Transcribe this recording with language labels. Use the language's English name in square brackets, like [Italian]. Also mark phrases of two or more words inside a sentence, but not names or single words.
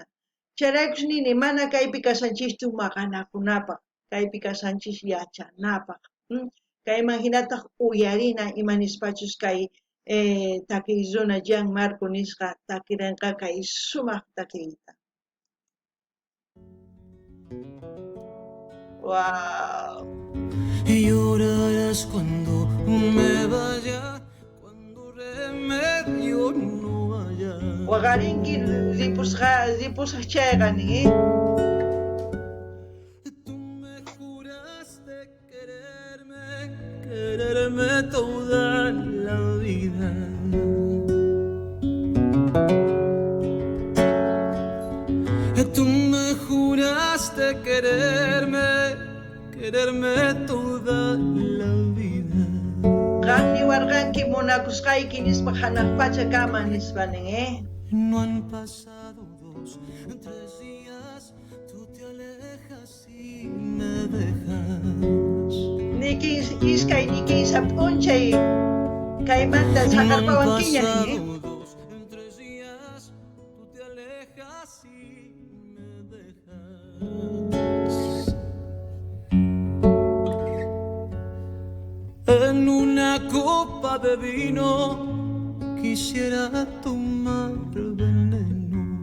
[Quechua] Chayraykush nini mana kaypi kasanchikchu maqanakunapaq, kaypi kasanchik yachanapaq. Kayman hinataq uyarina imanispachus kay takiy runa Jean Marco nisqa takirinqa kay sumaq takiyta. Wow. [Spanish] Llorarás cuando me vaya, cuando remedio no haya. [Quechua] Waqarinki ripusqa chayqani, [Spanish] Tú me juraste quererme toda la vida. Tú me juraste quererme toda la vida. [Quechua] Qanmi warqanki munakusqayki nispa hanaq pacha kama nispanin, [Spanish] No han pasado 2, 3 días, tú te alejas y me dejas. [Quechua] nikin iskay nikin sapunchay kaymanta [Spanish] No han [Quechua] sakarpawankiña [Spanish] pasado niñe. 2 o 3 días, tú te alejas y me dejas. En una copa de vino quisiera tomar veneno.